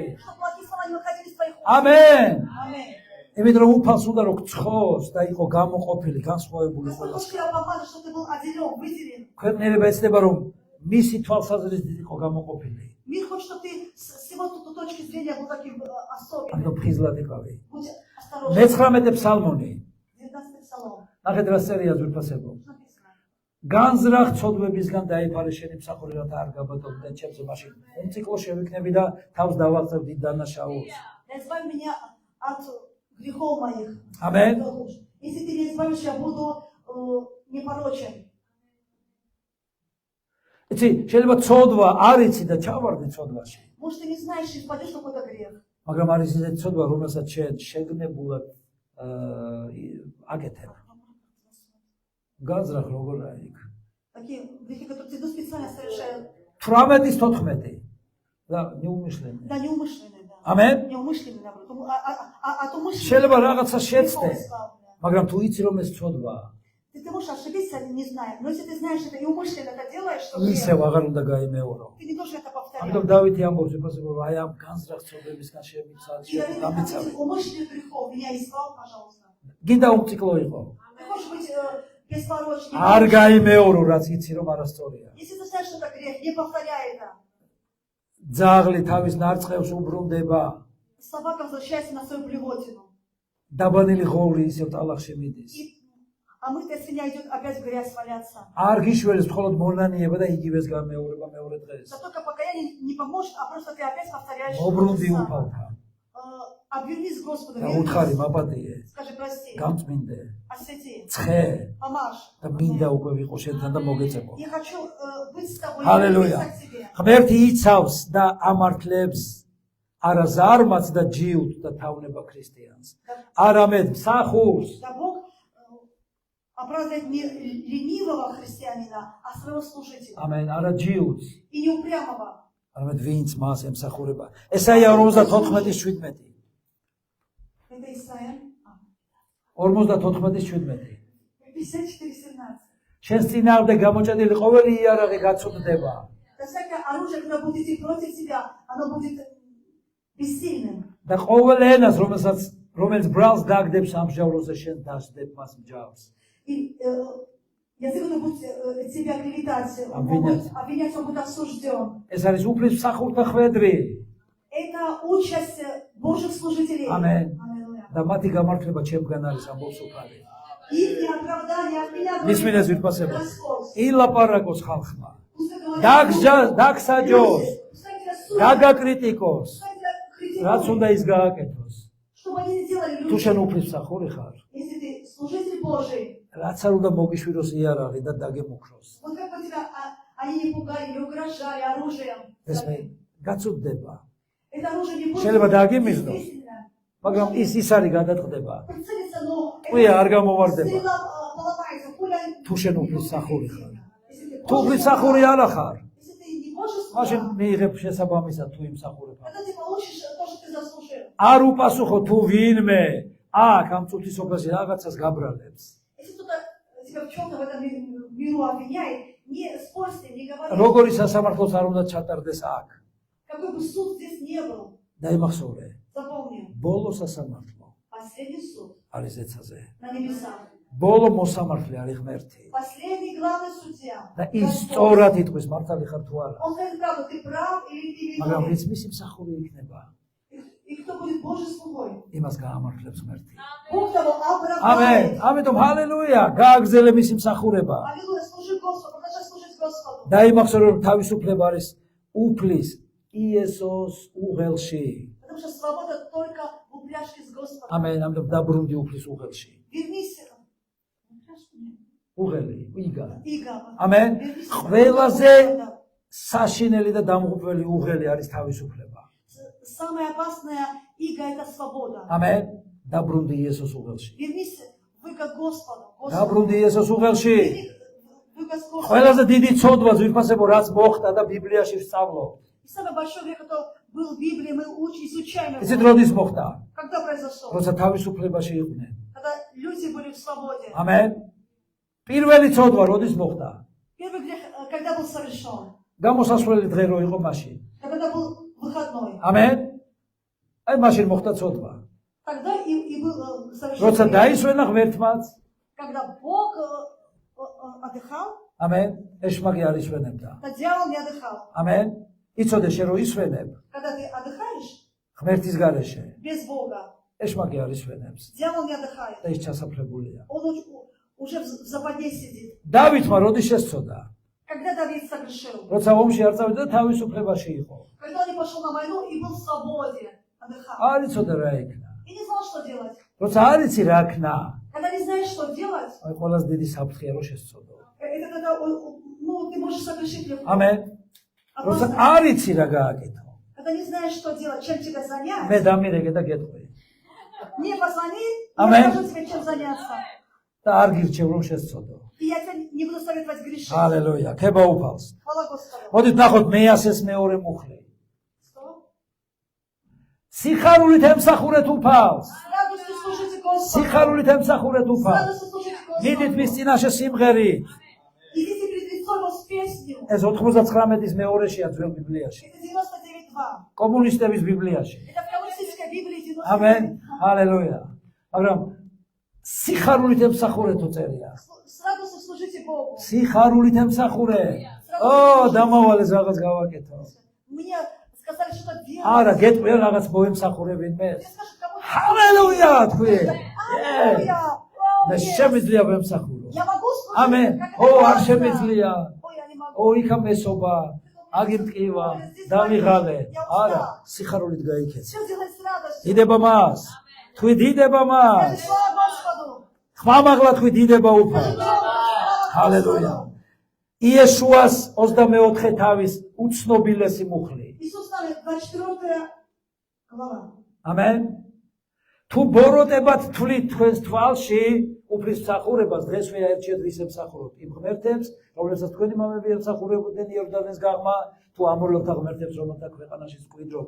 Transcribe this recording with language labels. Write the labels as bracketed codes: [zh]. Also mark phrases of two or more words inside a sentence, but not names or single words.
[ru] Чтобы плохие слова не выходили из твоих уст. [ka] ამენ. [ru] Аминь. [ka] იმიტომ რომ უფალს უნდა რომ გცხოს და იყო გამოყოფილი, განსხვავებული [ru] Господь [ka] ყველას. [ru] тебя помазал, чтобы ты был отделен, выделен. [ka] ქვეყნიერება ეცდება რომ მისი თვალსაზრისით იყო გამოყოფილი. [ru] Мир хочет, чтобы ты с его точки зрения был таким особенным. [ka] ამიტომ ფხიზლად იყავი. [ru] Будь осторожен. [ka] მე-19 ფსალმონი. [ru] 19 Псалом. [ka] ნახეთ რა წერია ძვირფასებო. [ru] Написано. [ka] განზრახ ცოდვებისგან დაიფარე შენი მსახური რათა არ გაბატონდნენ ჩემზე მაშინ. უმციკლო შევიქნები და თავს დავაღწევდი დანაშაულს. [ru] Да избави меня от грехов моих. Аминь. Если ты не избавишь, я буду непорочен. [ka] იცი, შეიძლება ცოდვა არ იცი და ჩავარდი ცოდვაში. [ru] Может, ты не знаешь и впадешь в какой-то грех. [ka] მაგრამ არის ისეთი ცოდვა, რომელსაც შენ შეგნებულად აკეთებ. განზრახ როგორ არის იქ? [ru] Такие грехи, которые ты специально совершают. 18-14 და неумышленные. Да, неумышленные, да. Amen. Неумышленно, наоборот. От умышленно. [ka] შეიძლება რაღაცა შეცდე, [ru] Грехов избавлено. [ka] მაგრამ თუ იცი რომ ეს ცოდვაა, [ru] Ты можешь ошибиться, не зная. Но если ты знаешь это и умышленно это делаешь, что грех, [ka] ისევ აღარ უნდა გაიმეორო. [ru] ты не должен это [ka] ამიტომ [ru] повторять. [ka] დავითი ამბობს ეფესე რომ აი ამ განზრახ ცოდებისგან [ru] И [ka] შემიცავ. [ru] от этих умышленных грехов меня избавь, пожалуйста. [ka] გინდა უმციკლო იყო. [ru] Ты хочешь быть беспорочным. [ka] არ გაიმეორო რაც იცი რომ არასწორია. [ru] Если ты знаешь, что это грех, не повторяй это. [ka] ძაღლი თავის ნარწყევს უბრუნდება. [ru] Собака возвращается на свою блевотину. [ka] დაბანილი ღოვლი ისევ ტალახში მიდის. [ru] А мытая свинья идет опять в грязь валяться. [ka] არ გიშველებს მხოლოდ მონანიება და იგივეს გამეორება მეორე დღეს. [ru] Да только покаяние не поможет, а просто ты опять повторяешь. [ka] მობრუნდი უფალთან. [ru] Обвернись к Господу, [ka] და უთხარი [ru] вернись. [ka] მაპატიე. [ru] Скажи прости, [ka] გამწმინდე. [ru] освети, [ka] ცხე [ru] помажь. [ka] და მინდა უკვე ვიყო შენთან და მოგეწებო. [ru] Я хочу быть с тобой, Аллилуйя. вернуться к тебе. [ka] ღმერთი იცავს და ამართლებს არა ზარმაც და ჯიუტ და თავნება ქრისტიანს. არამედ მსახურს. [ru] Да Бог оправдывает не ленивого христианина, а своего служителя. [ka] ამენ, არა ჯიუტს, [ru] И не упрямого. [ka] არამედ ვინც მას ემსახურება. ესაია 54:17. [ru] Это Исаия 54:17. 54:17. [ka] შენს წინააღმდეგ გამოჭედილი ყოველი იარაღი გაწოდდება. [ru] Да всякое оружие, которое будет идти против тебя, оно будет бессильным. [ka] და ყოველ ენას, რომელიც ბრალს დაგდებს ამჟავროზე შენ დასდებ მას მჯავს. [ru] И язык, который будет тебя клеветать, обвинять, он будет осужден. [ka] ეს არის უფლის მსახურთა ხვედრი. [ru] Это участь Божьих служителей. Amen. Аллилуйя. [ka] და მათი გამართლება ჩემგან არის ამბობს უფალი. [ru] Их неоправдание от меня [ka] მისმინეს [ru] будет [ka] ვირფასება. [ru] Господь. [ka] ილაპარაკოს ხალხმა. [ru] Пускай говорят, [ka] დაგსაჯოს, [ru] пускай тебя судят, [ka] გაგაკრიტიკოს, [ru] пускай тебя [ka] რაც [ru] критикуют, [ka] უნდა ის გააკეთოს. [ru] чтобы они не сделали [ka] თუ შენ [ru] люди. [ka] უფლის მსახური ხარ, [ru] Если ты служитель Божий, [ka] რაც არ უნდა მოგიშვიროს იარაღი და დაგემუქროს. [ru] вот как бы тебя они не пугали, не угрожали оружием. [ka] ეს მე გაწუდება. [ru] Это оружие не будет [ka] შეიძლება დაგიმიზნოს, [ru] естественно. [ka] მაგრამ ის არის გადაწყდება. [ru] Прицелиться, но Ой, [ka] არ გამოვარდება. [ru] стрела поломается, пуля [ka] თუ შენ [ru] не [ka] უფლის [ru] будет [ka] მსახური ხარ. [ru] эффективна. Если ты [ka] თუ [ru] Божий [ka] უფლის მსახური [ru] слуга, [ka] არა ხარ, [ru] если ты не Божий [ka] მაშინ [ru] слуга, [ka] მიიღებ შესაბამისად თუ იმსახურება. [ru] тогда ты получишь то, что ты заслужил. [ka] არ უპასუხო თუ ვინმე აქ ამ წუთისოფლაზე რაღაცას გაბრალებს. [ru] Если кто-то тебя в чем-то в этом миру обвиняет, не спорь с ним, не говори. [ka] როგორი სასამართლოც არ უნდა ჩატარდეს აქ. [ru] Какой бы суд здесь не был, [ka] დაიმახსოვრე. [ru] запомни, [ka] ბოლო სასამართლო [ru] последний суд [ka] არის ეცაზე. [ru] на небесах. [ka] ბოლო მოსამართლე არის ღმერთი. [ru] Последний главный судья. [ka] და ის [ru] Господь. [ka] სწორად იტყვის მართალი ხარ თუ არა. [ru] Он скажет правду, ты прав или ты [ka] მაგრამ [ru] виновен. [ka] ვინც მისი მსახური იქნება, [ru] И кто будет Божий слугой? [ka] იმას გაამართლებს ღმერთი. [ru] Бог того [ka] ამენ. [ru] оправдает. [ka] ამიტომ ჰალელუია, გააგზელე მისი მსახურება. [ru] Аллилуйя, служи Господу, продолжай служить Господу. [ka] დაიმახსოვრე რომ თავისუფლება არის უფლის იესოს უღელში. [ru] Потому что свобода только в упряжке с Господом. [ka] ამენ. ამიტომ დაბრუნდი უფლის უღელში. [ru] Вернись. [ka] უღელი, იგა. [ru] Иго. [ka] ამენ. [ru] Вернись. [ka] ყველაზე საშინელი და დამღუპველი უღელი არის თავისუფლება. [ru] Самая опасная иго – это свобода. [ka] ამენ. დაბრუნდი იესოს უღელში. [ru] Вернись в иго Господу. [ka] დაბრუნდი იესოს უღელში. [ru] Вернись в иго Господу. [ka] ყველაზე დიდი ცოდვა ზვირფასებო რაც მოხდა და ბიბლიაში ვსწავლო. [ru] И самый большой грех, который был в Библии, мы изучаем его. [ka] იცით როდის მოხდა? [ru] Когда произошел? [ka] როცა თავისუფლებაში იყვნენ. [ru] Когда люди были в свободе. [ka] ამენ. პირველი ცოდვა როდის მოხდა? [ru] Первый грех, когда был совершен. [ka] გამოსასვლელი დღე რო იყო მაშინ. [ru] Когда был выходной. [ka] ამენ. აი მაშინ მოხდა ცოდვა. [ru] Тогда и был совершен. [ka] როცა [ru] грех. [ka] დაისვენა ღმერთმაც, [ru] Когда Бог отдыхал, [ka] ამენ, ეშმაკი არ ისვენებდა. [ru] то дьявол не отдыхал. [ka] ამენ. იცოდე შენ რო ისვენებ [ru] Когда ты отдыхаешь [ka] ღმერთის გარეშე, [ru] без Бога, [ka] ეშმაკი არ ისვენებს [ru] дьявол не отдыхает. [ka] და ის ჩასაფრებულია. [ru] Он уже в западне сидит. [ka] დავითმა როდის შესწოდა? [ru] Когда Давид согрешил? [ka] როცა ომში არ წავიდა და თავისუფლებაში იყო. [ru] Когда он не пошел на войну и был в свободе, отдыхал. [ka] არ იცოდა რა იქნა. [ru] И не знал, что делать. [ka] როცა არ იცი რა ქნა, [ru] Когда не знаешь, что делать, [ka] აი ყველაზე დიდი საფრთხეა რომ შესწოდო. [ru] это когда ты можешь согрешить легко. [ka] ამენ. როცა [ru] Опасно. [ka] არ იცი რა გააკეთო. [ru] Когда не знаешь, что делать, чем тебя занять, [ka] მე დამირეკე და გეტყვი. [ru] мне позвони, Amen. я скажу тебе, чем заняться. [ka] და არ გირჩევ რომ შესწოდო. [ru] И я тебя не буду советовать грешить. [ka] ჰალელუია, ქება უფალს. [ru] Хвала Господу. [ka] მოდით ნახოთ მეასეს მეორე მუხლი. [ru] Что? [ka] სიხარულით ემსახურეთ უფალს. [ru] С радостью служите Господу. [ka] სიხარულით ემსახურეთ [ru] С [ka] უფალს. [ru] радостью служите [ka] მიდით [ru] Господу. [ka] მის წინაშე სიმღერით. [ru] Идите пред лицом его с песнью. [ka] ეს 99-ის მეორეშია ძველ ბიბლიაში. [ru] Это 99:2. [ka] კომუნისტების ბიბლიაში. [ru] Это в коммунистической Библии 99:2. [ka] ამენ. ჰალელუია. მაგრამ სიხარულით ემსახურეთო წერია. [ru] С радостью служите Богу. [ka] სიხარულით ემსახურე. ო, დამავალეს რაღაც გავაკეთო. [ru] Мне сказали, что делать. [ka] არა, გეტყვია რაღაც მოემსახურებინმე. [ru] Мне скажут, кому [ka] ჰალელუია თქვი. [ru] Аллилуйя! [ka] მე შემიძლია ვემსახურო. [ru] Я могу служить? [ka] ამენ. [ru] Как [ka] ო, [ru] это [ka] არ [ru] важно. [ka] შემიძლია. [ru] Ой, я не могу. [ka] ო, იქა მესობა. აგიმტკივა, დავიღალე. არა, სიხარულით გაიქეცე. [ru] Все делать с радостью. [ka] დიდება მას. თქვი დიდება მას. [ru] Скажи, слава Господу. [ka] ხმამაღლა თქვი დიდება უფალ. ჰალელუია. იესუას 24 თავის უცნობილესი მუხლი. [ru] Иисус с нами, 24 глава. [ka] ამენ. თუ ბოროტებად თვლით თქვენს თვალში უფლის მსახურებას, დღესვე აერჩიეთ ვის ემსახუროთ. იმ ღმერთებს, რომლებსაც თქვენი მამები ემსახურებოდნენ იორდანეს გაღმა, თუ ამორელთა ღმერთებს, რომელთა ქვეყანაში სკვიდრობთ.